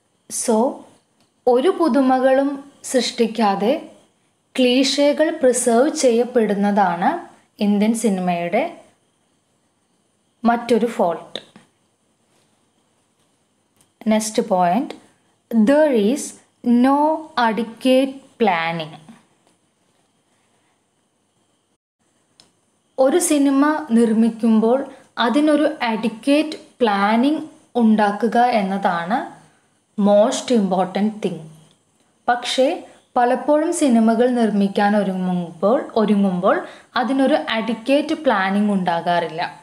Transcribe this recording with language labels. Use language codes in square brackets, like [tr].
[ml] So ഒരു പുതുമകളും സൃഷ്ടിക്കാതെ ക്ലീഷേകൾ preserve ചെയ്യപ്പെടുന്നതാണ് Indian സിനിമയുടെ മറ്റൊരു fault. [en] Next point, there is no adequate planning. [ml] ഒരു സിനിമ നിർമ്മിക്കുമ്പോൾ അതിനൊരു അഡിക്വേറ്റ് പ്ലാനിങ് ഉണ്ടാക്കുക എന്നതാണ് [en] Most important thing. [ml] പക്ഷേ പലപ്പോഴും സിനിമകൾ നിർമ്മിക്കാൻ ഒരുങ്ങുമ്പോൾ അതിനൊരു അഡിക്വേറ്റ് പ്ലാനിങ് ഉണ്ടാകാറില്ല.